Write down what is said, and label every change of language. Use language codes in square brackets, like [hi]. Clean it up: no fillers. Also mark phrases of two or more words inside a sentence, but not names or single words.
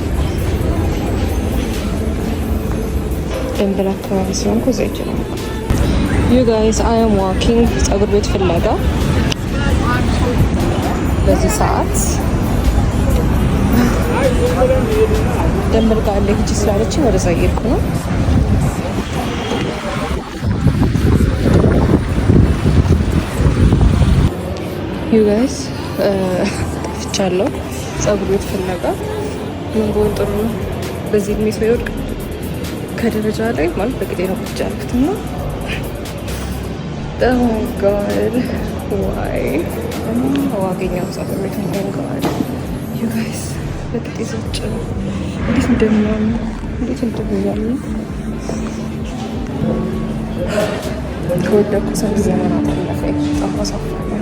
[am] ደንበል አካባቢ ስለሆንኩ እዛ ሂጅ ነው። [en] You guys, I am walking [am] ፀጉር ቤት ፍለጋ በዚህ ሰዓት ደንበል ጋር አለ ሂጅ ስላለችኝ ወደዛ እየሄድኩ ነው። [en] You guys, [am] ጠፍቻለሁ ፀጉር ቤት ፍለጋ። ምን ብሆን ጥሩ ነው? በዚህ እድሜ ሰው ይወድቅ ከደረጃ ላይ ማለት በግዴ ነው ቁጭ ያልኩት እና [en] oh god why [am] አገኘው ፀጉር ቤት እንኳን ጋር [en] you guys [am] በግዴ ዘጭ እንዴት እንደሚያምር እንዴት እንደሚያምር ከወደኩ ሰው ዘመናት አለፈኝ። ጣፋ ሳፋ